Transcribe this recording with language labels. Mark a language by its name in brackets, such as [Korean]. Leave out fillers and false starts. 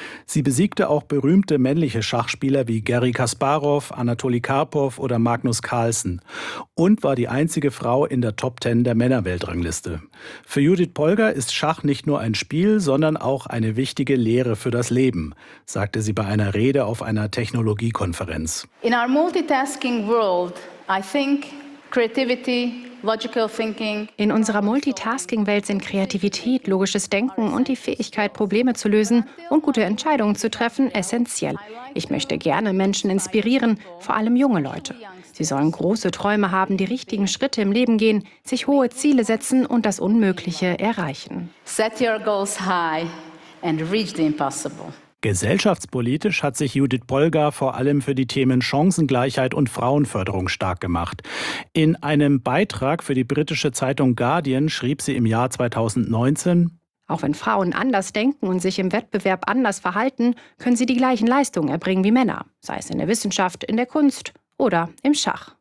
[German] Sie besiegte auch berühmte männliche Schachspieler wie Garry Kasparov, Anatoly Karpov oder Magnus Carlsen und war die einzige Frau in der Top 10 der Männerweltrangliste. Für Judit Polgar ist Schach nicht nur ein Spiel, sondern auch eine wichtige Lehre für das Leben, sagte sie bei einer Rede auf einer Technologiekonferenz. [English] In our multitasking world, I think creativity, logical thinking. [German] In unserer Multitasking-Welt sind Kreativität, logisches Denken und die Fähigkeit, Probleme zu lösen und gute Entscheidungen zu treffen, essentiell. Ich möchte gerne Menschen inspirieren, vor allem junge Leute. Sie sollen große Träume haben, die richtigen Schritte im Leben gehen, sich hohe Ziele setzen und das Unmögliche erreichen. [English] Set your goals high and reach the impossible. [German] Gesellschaftspolitisch hat sich Judit Polgar vor allem für die Themen Chancengleichheit und Frauenförderung stark gemacht. In einem Beitrag für die britische Zeitung Guardian schrieb sie im Jahr 2019: Auch wenn Frauen anders denken und sich im Wettbewerb anders verhalten, können sie die gleichen Leistungen erbringen wie Männer, sei es in der Wissenschaft, in der Kunst oder im Schach.